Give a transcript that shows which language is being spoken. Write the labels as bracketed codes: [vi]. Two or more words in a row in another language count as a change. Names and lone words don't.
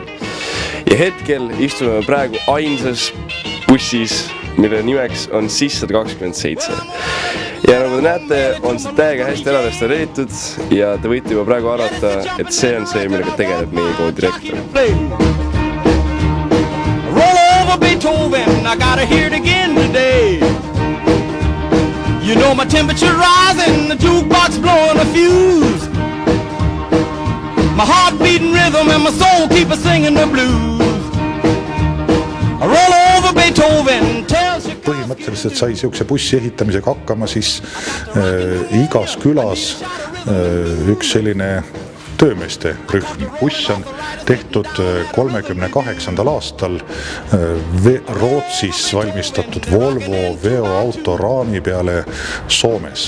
[et] Ja hetkel istume praegu ainsas bussis, mille nimeks on SIS 127. Ja nagu te näete, on see täiega hästi ära restaureeritud ja te võite juba praegu arvata, et see on see, millega tegeleb meie koolidirektor. [en] Roll over Beethoven, I gotta hear it again today. You know my temperature rising, the jukebox blowing a fuse. My heart beating rhythm and my soul keep singing the blues. Roll over Beethoven, [et] põhimõtteliselt sai siukse bussi ehitamisega hakkama siis igas külas üks selline töömeeste rühm. Buss on tehtud 38. aastal Rootsis valmistatud Volvo veoauto raami peale Soomes.